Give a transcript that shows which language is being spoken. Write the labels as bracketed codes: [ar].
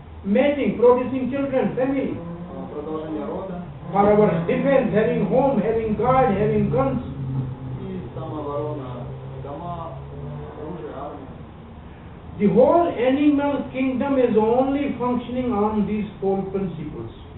[en] mating, producing children, family. [ru] продолжение рода [en] For our defense, having home, having guard, having guns. [ru] и самооборона, дома, оружие, армия. [en] The whole animal kingdom is only functioning on these four principles.